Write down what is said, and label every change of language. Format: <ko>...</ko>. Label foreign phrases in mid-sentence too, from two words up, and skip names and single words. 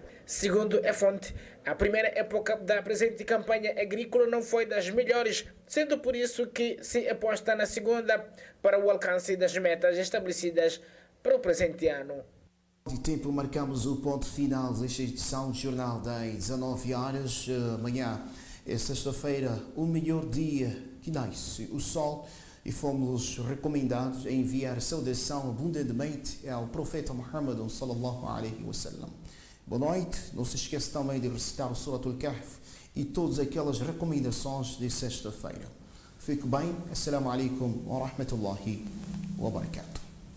<pt>Segundo a fonte, a primeira época da presente campanha agrícola não foi das melhores, sendo por isso que se aposta na segunda para o alcance das metas estabelecidas para o presente ano. De tempo, marcamos o ponto final desta edição do Jornal das 19 horas. Amanhã é sexta-feira, o melhor dia que nasce o sol, e fomos recomendados a enviar saudação abundantemente ao profeta Muhammad</pt> <ar>صلى الله عليه وسلم.</ar> <pt>Boa noite, não se esqueça também de recitar o Suratul Kahf e todas aquelas recomendações de sexta-feira. Fique bem,</pt> <ar>السلام عليكم ورحمة الله وبركاته.</ar>